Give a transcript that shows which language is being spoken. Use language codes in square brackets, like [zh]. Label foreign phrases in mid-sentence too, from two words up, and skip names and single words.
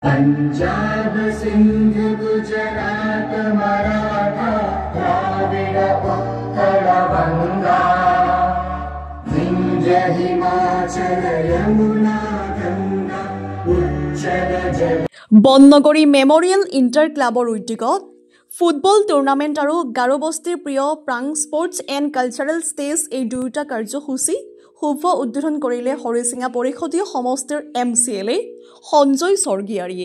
[bn] পঞ্জাব সিন্ধ গুজরাট মরাঠা দ্রাবিড় উৎকল বঙ্গ বিন্ধ্য হিমাচল যমুনা গঙ্গা উচ্ছল জল [as] বননগৰী মেমৰিয়েল ইণ্টাৰ ক্লাবৰ উদ্যোগত ফুটবল টুৰ্ণামেণ্ট আৰু গাৰোবস্তিৰ প্ৰিয় প্ৰাং স্পৰ্টছ এণ্ড কালচাৰেল ষ্টেজ এই দুয়োটা কাৰ্যসূচী শুভ উদ্বোধন কৰিলে হৰিচিঙা পৰিষদীয় সমষ্টিৰ MCLA সঞ্জয় স্বৰ্গীয়াৰীয়ে।